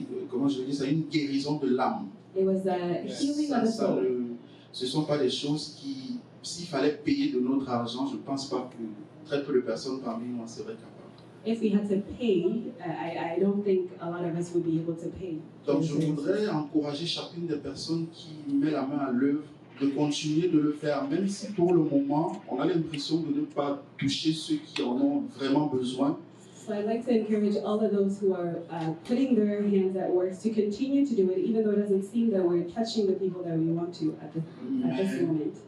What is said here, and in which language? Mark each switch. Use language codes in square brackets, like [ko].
[fr] comment je vais dire, c'est une guérison de l'âme. [en] it was a healing of the soul. [fr] Ce ne sont pas des choses qui, s'il fallait payer de notre argent, je ne pense pas que très peu de personnes parmi nous en seraient capables. [en] If we had to pay, I don't think a lot of us would be able to pay. [fr] Donc je voudrais encourager chacune des personnes qui met la main à l'œuvre de continuer de le faire, même si pour le moment, on a l'impression de ne pas toucher ceux qui en ont vraiment besoin. [en] So I'd like to encourage all of those who are putting their hands at work to continue to do it, even though it doesn't seem that we're touching the people that we want to at this moment.